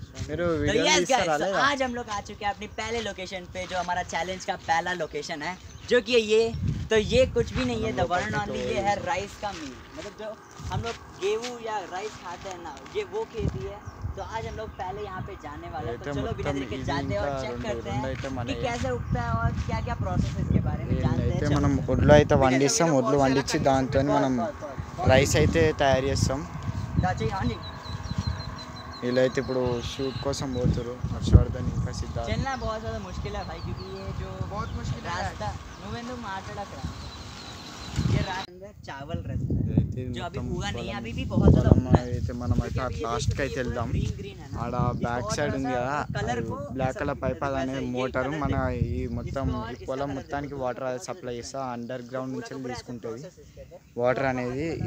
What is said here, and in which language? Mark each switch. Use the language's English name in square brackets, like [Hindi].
[Hindi] तो yes guys, आज हम लोग आ चुके हैं अपनी पहले लोकेशन पे, जो हमारा चैलेंज का पहला लोकेशन है, जो कि ये तो ये कुछ भी नहीं है, द वन एंड ओनली ये है राइस का मील। मतलब जो हम लोग गेहूं या राइस खाते हैं ना, ये वो खेती है। तो आज हम लोग पहले यहाँ पे जाने वाले हैं, तो चलो बिना देर के जाते हैं और चेक करते हैं कि कैसे उगता है और क्या क्या प्रोसेस है इसके बारे में जानते हैं। [Telugu] మనం ఒడ్లు అయితే వండిస్తాం, ఒడ్లు వండించి దాంతో మనం రైస్ అయితే తయారు చేస్తాం. వీళ్ళైతే ఇప్పుడు షూట్ కోసం పోతారు. హర్షవర్ధన్ ఇంకా సిద్ధార్థ్. [Hindi] चलना बहुत ज़्यादा मुश्किल है भाई, क्योंकि ये जो बहुत मुश्किल रास्ता [Telugu] నువ్వెందు మాట్లాడకరా, [Hindi] ये रास्ता चावल रास्ता जो अभी हुआ नहीं है, अभी भी बहुत ज़्यादा [Telugu] అయితే మనం అయితే లాస్ట్కి అయితే వెళ్దాం. ఆడ బ్యాక్ సైడ్ ఉంది కదా బ్లాక్ కలర్ పైప్, అనే మోటారు మన ఈ మొత్తం ఈ పొలం మొత్తానికి వాటర్ సప్లై చేస్తా. అండర్ గ్రౌండ్ నుంచి తీసుకుంటుంది వాటర్ అనేది.